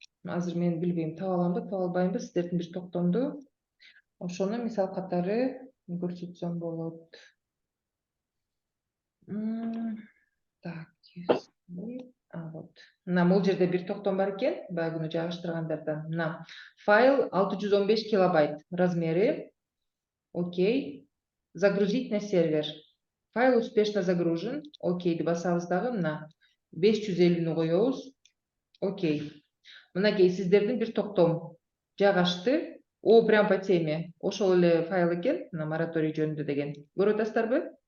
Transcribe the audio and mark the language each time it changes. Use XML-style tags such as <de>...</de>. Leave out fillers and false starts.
<ky>Азыр мен билбейм, таба аламбы, таба албаймбы сиздердин бир токтомду. Ошону мисал катары көрсөтсөм болот. Так, вот. Мына бул жерде бир токтом бар экен, баягы күнү жайгаштыргандардан. Мына файл 615 килобайт размери.</ky> <ru>Окей. Загрузить на сервер. Файл успешно загружен.</ru> <ky>Окейди басабыз дагы, мына 550-нү коебуз. Окей. Мынакей сиздердин бир токтом жайгашты.</ky> <ru>О, прям по теме.</ru> <ky>Ошол эле файл экен, мына мораторий жөнүндө деген. Көрүп атасыздарбы?</ky>